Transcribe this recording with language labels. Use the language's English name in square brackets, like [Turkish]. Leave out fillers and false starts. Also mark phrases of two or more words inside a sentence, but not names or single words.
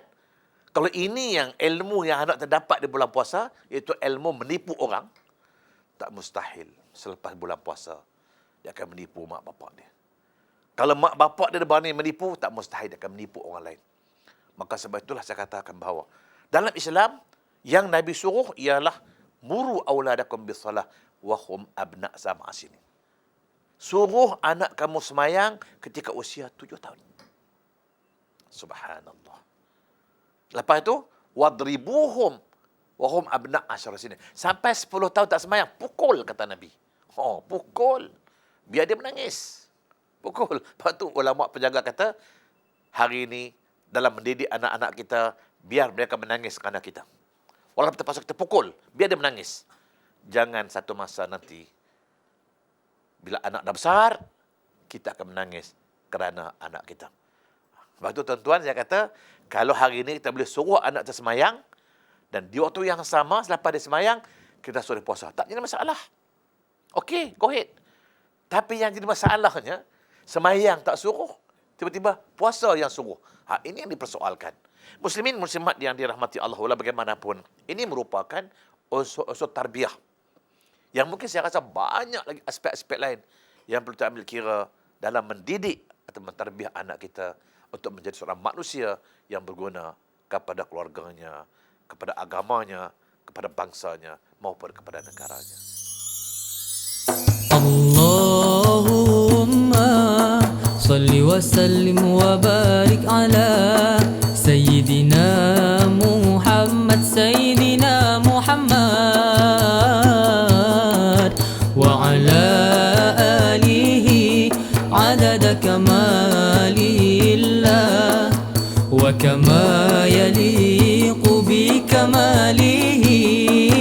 [Malay] Kalau ini yang ilmu yang anak terdapat di bulan puasa, iaitu ilmu menipu orang, tak mustahil selepas bulan puasa dia akan menipu mak bapak dia. Kalau mak bapak dia berani menipu, tak mustahil dia akan menipu orang lain. Maka sebab itulah saya katakan bahawa dalam Islam yang Nabi suruh ialah [Arabic] مروا أولادكم بالصلاة وهم أبناء سبع سنين. [Malay] Suruh anak kamu semayang ketika usia 7 tahun. Subhanallah. Lepas itu, [Arabic] واضربوهم وهم أبناء عشر سنين. [Malay] Sampai 10 tahun tak semayang, pukul, kata Nabi. Oh, pukul. Biar dia menangis. Pukul. Lepas tu ulama penjaga kata, hari ini dalam mendidik anak-anak kita, biar mereka menangis kerana kita. Walaupun terpaksa kita pukul, biar dia menangis. Jangan satu masa nanti, bila anak dah besar, kita akan menangis kerana anak kita. Sebab itu tuan-tuan, saya kata, kalau hari ini kita boleh suruh anak kita semayang, dan di waktu yang sama, selepas dia semayang, kita suruh puasa. Tak jadi masalah. Okey, [English] go ahead. [Malay] Tapi yang jadi masalahnya, semayang tak suruh, tiba-tiba puasa yang suruh. Ini yang dipersoalkan. Muslimin, muslimat yang dirahmati Allah, walau bagaimanapun, ini merupakan unsur tarbiyah. Yang mungkin saya rasa banyak lagi aspek-aspek lain yang perlu kita ambil kira dalam mendidik atau mentarbiyah anak kita untuk menjadi seorang manusia yang berguna kepada keluarganya, kepada agamanya, kepada bangsanya, maupun kepada negaranya. [Arabic] اللهم صل وسلم وبارك على سيدنا محمد سيدنا محمد وعلى آله عدد كمال الله وكما يليق بكماله.